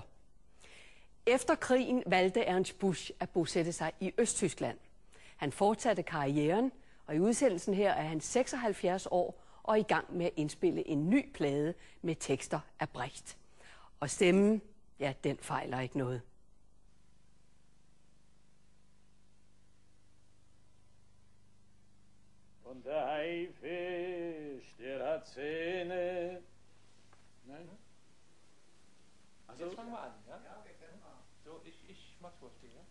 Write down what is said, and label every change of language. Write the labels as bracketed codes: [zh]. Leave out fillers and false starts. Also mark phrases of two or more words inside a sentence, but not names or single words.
[da] Efter krigen valgte Ernst Busch at bosætte sig i Østtyskland. Han fortsatte karrieren, og i udsendelsen her er han 76 år og i gang med at indspille en ny plade med tekster af Brecht. Og stemmen, ja, den fejler ikke noget. [de] Und der Haifisch, der hat Zähne. Nein? Also, jetzt fangen wir an, ja? Ja, okay, so, ich mach's vorspielen, ja?